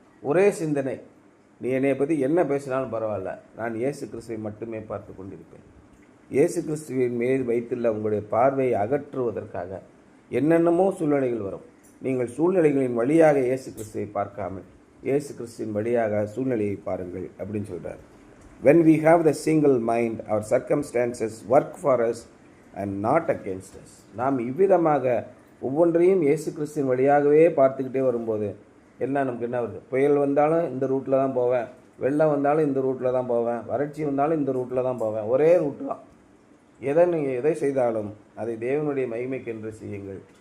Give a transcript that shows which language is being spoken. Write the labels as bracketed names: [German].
[Tamil] ஒரே சிந்தனை, நீ என்னை பற்றி என்ன பேசினாலும் பரவாயில்ல, நான் இயேசு கிறிஸ்துவை மட்டுமே பார்த்து கொண்டிருப்பேன். இயேசு கிறிஸ்துவின் மேல் வைத்துள்ள உங்களுடைய பார்வையை அகற்றுவதற்காக என்னென்னமோ சூழ்நிலைகள் வரும். நீங்கள் சூழ்நிலைகளின் வழியாக இயேசு கிறிஸ்துவை பார்க்காமல் இயேசு கிறிஸ்துவின் வழியாக சூழ்நிலையை பாருங்கள் அப்படின்னு சொல்கிறார். [English] When we have the single mind, our circumstances work for us and not against us. [Tamil] நாம் இவ்விதமாக ஒவ்வொன்றையும் இயேசு கிறிஸ்துவின் வழியாகவே பார்த்துக்கிட்டே வரும்போது நமக்கு என்ன வருது? புயல் வந்தாலும் இந்த ரூட்டில் தான் போவேன், வெள்ளம் வந்தாலும் இந்த ரூட்டில் தான் போவேன், வறட்சி வந்தாலும் இந்த ரூட்டில் தான் போவேன், ஒரே ரூட்டு தான். நீங்கள் எதை செய்தாலும் அதை தேவனுடைய மகிமைக்கென்று செய்யுங்கள்.